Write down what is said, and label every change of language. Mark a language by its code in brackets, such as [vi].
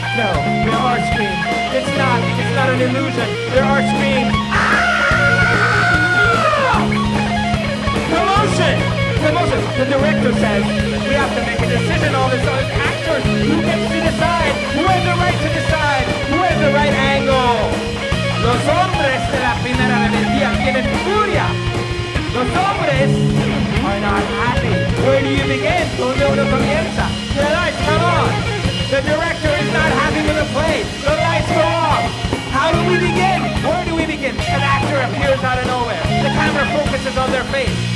[en] No, there are screams. It's not an illusion. There are screams. Commotion! Commotion. The director says we have to make a decision. All this actors. Who gets to decide? Who has the right to decide? Who has the right angle? [es] Los hombres de la primera rebeldía tienen furia. Los hombres [en] are not happy. Where do you begin? [es] Donde uno comienza? [en] The lights come on. The director is not happy with the play. The lights go off. How do we begin? Where do we begin? An actor appears out of nowhere. The camera focuses on their face.